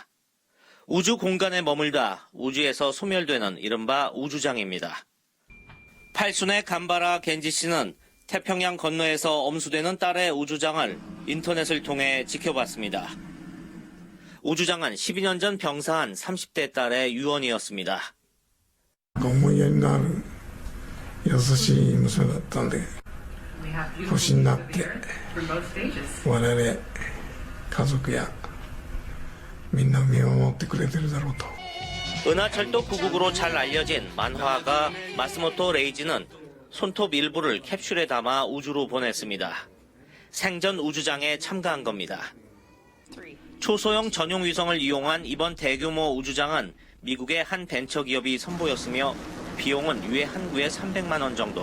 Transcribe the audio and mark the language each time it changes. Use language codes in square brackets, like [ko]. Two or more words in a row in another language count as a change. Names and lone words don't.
[ko] 우주 공간에 머물다 우주에서 소멸되는 이른바 우주장입니다. 팔순의 간바라 겐지 씨는 태평양 건너에서 엄수되는 딸의 우주장을 인터넷을 통해 지켜봤습니다. 우주장은 12년 전 병사한 30대 딸의 유언이었습니다. [ja] 思いやりのある優しい娘だったんで、年になって我々家族やみんな見守ってくれてるだろうと。 [ko] 은하철도 9국으로 잘 알려진 만화가 마스모토 레이지는 손톱 일부를 캡슐에 담아 우주로 보냈습니다. 생전 우주장에 참가한 겁니다. 초소형 전용 위성을 이용한 이번 대규모 우주장은 미국의 한 벤처기업이 선보였으며 비용은 유해 한 구에 300만 원 정도.